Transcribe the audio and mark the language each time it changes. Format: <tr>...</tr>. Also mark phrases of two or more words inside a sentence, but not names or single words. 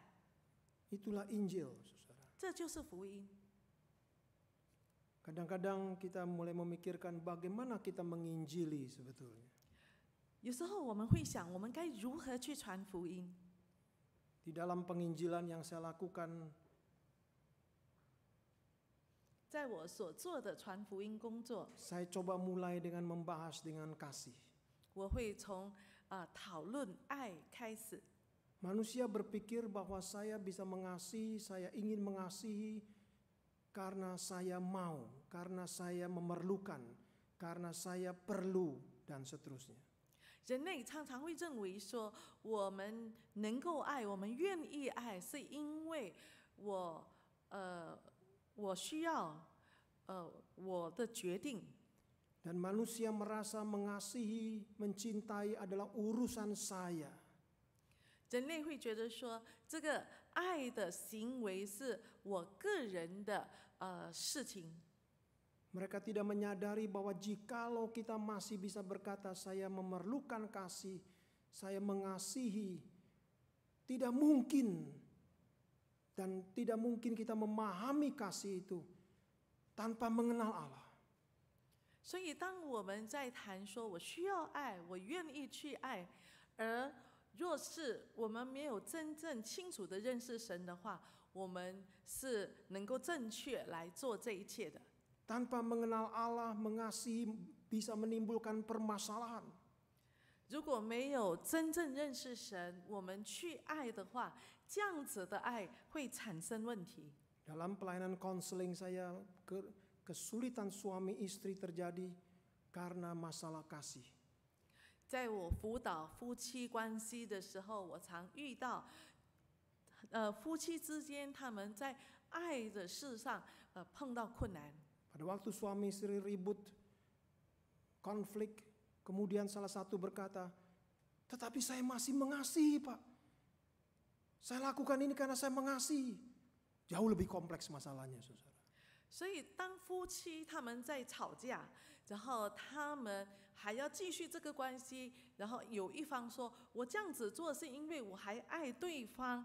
<id>Itulah Injil, saudara.</id> <zh>这就是福音。</zh> <id>Kadang-kadang kita mulai memikirkan bagaimana kita menginjili sebetulnya.</id> <zh>有时候我们会想，我们该如何去传福音？</zh> <id>Di dalam penginjilan yang saya lakukan,</id> <zh>在我所做的传福音工作，</zh> <id>saya coba mulai dengan membahas dengan kasih.</id> <zh>我会从讨论爱开始。</zh> <id>Manusia berpikir bahwa saya bisa mengasihi, saya ingin mengasihi karena saya mau, karena saya memerlukan, karena saya perlu, dan seterusnya.</id> <zh>人类常常会认为说，我们能够爱，我们愿意爱，是因为我需要，我的决定。</zh> <id>Dan manusia merasa mengasihi, mencintai adalah urusan saya.</id> <zh>人类会觉得说，这个爱的行为是我个人的事情。</zh> <id>Mereka tidak menyadari bahwa jikalau kita masih bisa berkata saya memerlukan kasih, saya mengasihi, tidak mungkin dan tidak mungkin kita memahami kasih itu tanpa mengenal Allah.</id> <zh>所以，当我们在谈说我需要爱，我愿意去爱，而若是我们没有真正清楚的认识神的话，我们是能够正确来做这一切的。</zh> <id>Tanpa mengenal Allah, mengasihi bisa menimbulkan permasalahan.</id> <zh>如果没有真正认识神，我们去爱的话，这样子的爱会产生问题。</zh> <id>Dalam pelayanan konseling saya, kesulitan suami istri terjadi karena masalah kasih.</id> <zh>在我辅导夫妻关系的时候，我常遇到，夫妻之间他们在爱的事上，碰到困难。</zh> <id>Pada waktu suami istri ribut, konflik, kemudian salah satu berkata, tetapi saya masih mengasihi Pak. Saya lakukan ini karena saya mengasihi. Jauh lebih kompleks masalahnya, saudara.</id> <zh>所以，当夫妻他们在吵架，然后他们还要继续这个关系，然后有一方说：“我这样子做是因为我还爱对方。”</zh>